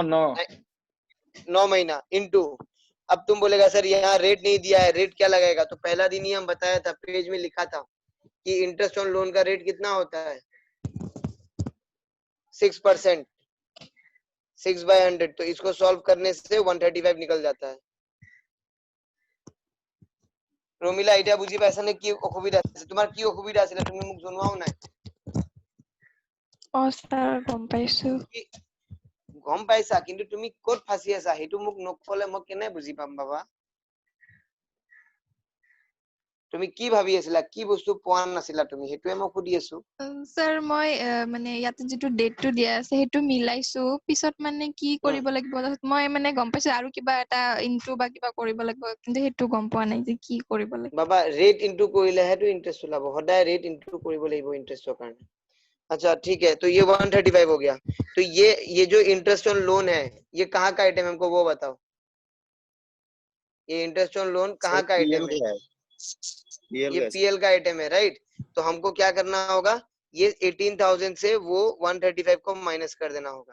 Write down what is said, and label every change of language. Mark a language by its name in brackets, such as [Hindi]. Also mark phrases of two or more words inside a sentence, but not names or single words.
[Hindi] 9 महीना इनटू अब तुम बोलेगा सर यहाँ रेट नहीं दिया है रेट क्या लगाएगा तो पहला दिन ही हम बताया था पेज में लिखा था कि [English] interest on loan [Hindi] का रेट कितना होता है 6% 6/100 तो इसको सॉल्व करने से 135 निकल जाता है। [Assamese] রমিলা এটা বুঝি পাইছা নে কি অসুবিধা আছে তোমাৰ কি অসুবিধা আছিল তুমি মোক জনোৱাও নাই। স্যার গম পাইছো। গম পাইছা কিন্তু তুমি ক'ত ফাঁসি আছা সেইটো মোক নকলে মই কেনে বুজি পাম বাবা। তুমি কি ভাবি আছিলা কি বস্তু পোৱা নাছিলা তুমি সেইটোৱে মই সুধি আছো। স্যার মই মানে ইয়াতে যেটো ডেটটো দিয়া আছে সেইটো মিলাইছো পিছত মানে কি কৰিব লাগিব মই মানে গম পাইছো আৰু কিবা এটা ইনটু বা কিবা কৰিব লাগিব কিন্তু সেইটো গম পোৱা নাই যে কি কৰিব লাগিব। বাবা [English] rate into [Assamese] কৰিলেহে তো ইন্টাৰেষ্ট ওলাব সদায় [English] rate into [Assamese] কৰিব লাগিব ইন্টাৰেষ্টৰ কাৰণে। [Hindi] अच्छा ठीक है तो ये 135 हो गया तो ये जो [English] interest on loan [Hindi] है ये कहाँ का आइटम है हमको वो बताओ। ये [English] interest on loan [Hindi] कहाँ का आइटम है ये पीएल का आइटम है राइट। तो हमको क्या करना होगा ये 18,000 से वो 135 को माइनस कर देना होगा।